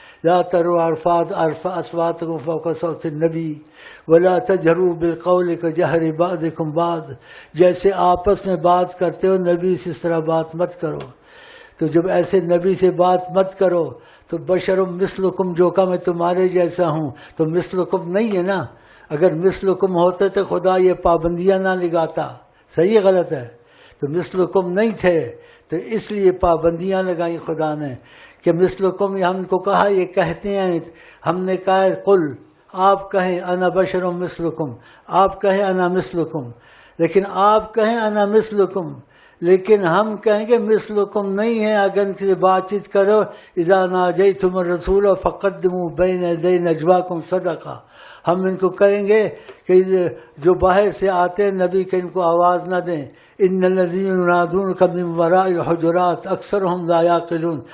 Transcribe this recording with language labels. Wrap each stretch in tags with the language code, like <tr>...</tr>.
<ar>لا تروا اصواتکم فوق صوت النبی ولا تجہروا بالقول کجہر بعضکم بعض،</ar> <ur>جیسے آپس میں بات کرتے ہو نبی سے اس طرح بات مت کرو. تو جب ایسے نبی سے بات مت کرو تو بشرم مثلکم، جو کہ میں تمہارے جیسا ہوں، تو مثلکم نہیں ہے نا. اگر مثلکم ہوتے تو خدا یہ پابندیاں نہ لگاتا. صحیح غلط ہے؟ تو مثلکم نہیں تھے تو اس لیے پابندیاں لگائیں خدا نے کہ مثلکم. ہم کو کہا یہ کہتے ہیں، ہم نے کہا قل، آپ کہیں</ur> <ar>انا بشرم مثلکم،</ar> <ur>آپ کہیں انا مثلکم. لیکن آپ کہیں انا مثلکم، لیکن ہم کہیں گے مثلکم نہیں ہے. اگر ان سے بات چیت کرو،</ur> <ar>اذا ناجیتم الرسول فقدموا بین یدی نجواکم صدقہ،</ar> <ur>ہم ان کو کہیں گے کہ جو باہر سے آتے ہیں نبی کہ ان کو آواز نہ دیں.</ur> <ar>ان الذین ینادونک من وراء الحجرات اکثرهم لا یعقلون.</ar>